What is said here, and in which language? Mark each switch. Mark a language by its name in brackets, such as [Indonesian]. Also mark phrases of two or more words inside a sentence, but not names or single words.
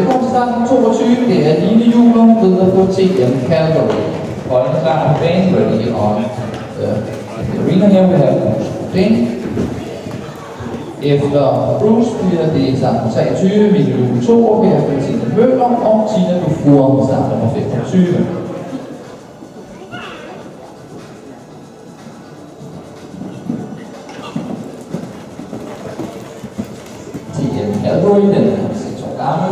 [Danish] start 22, det er Line Juhlum, videre på TM Calgary. Holdene klar på banen, [English] ready on the arena here, we have Dane. [Danish] Efter Bruce bliver det start 23, Mikkel Juhl 2, her for Tina Møller og Tina Dufour, start nummer 25. TM Calgary, den er 6 år gammel.